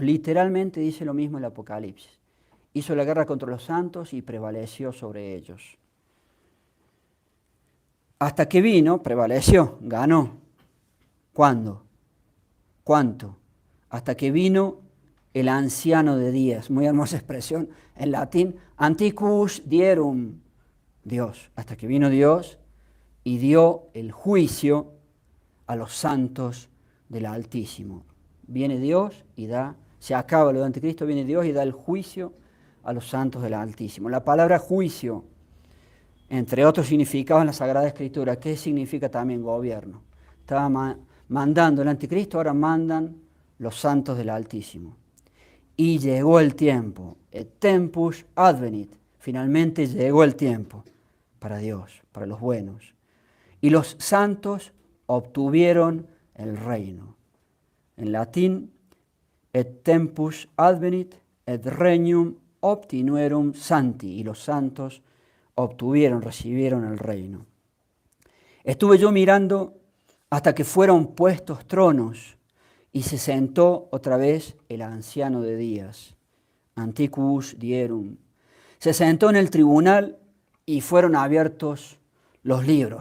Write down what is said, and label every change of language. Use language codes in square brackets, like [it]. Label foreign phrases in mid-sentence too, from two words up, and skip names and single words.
[es] Literalmente dice lo mismo el Apocalipsis. Hizo la guerra contra los santos y prevaleció sobre ellos. Hasta que vino, prevaleció, ganó. ¿Cuándo? ¿Cuánto? Hasta que vino el anciano de días. Muy hermosa expresión en latín. [la] Antiquus dierum. [es] Dios. Hasta que vino Dios y dio el juicio a los santos del Altísimo. Viene Dios y da, se acaba lo de anticristo, viene Dios y da el juicio a los santos del Altísimo. La palabra juicio, entre otros significados en la Sagrada Escritura, ¿qué significa también gobierno? Estaba mandando el anticristo, ahora mandan los santos del Altísimo. Y llegó el tiempo, [la] et tempus advenit, [es] finalmente llegó el tiempo para Dios, para los buenos. Y los santos obtuvieron el reino. En latín, [la] et tempus advenit, et regnum obtinuerum santi. [es] Y los santos recibieron el reino. Estuve yo mirando hasta que fueron puestos tronos y se sentó otra vez el anciano de días, [la] Antiquus dierum. [es] Se sentó en el tribunal y fueron abiertos los libros.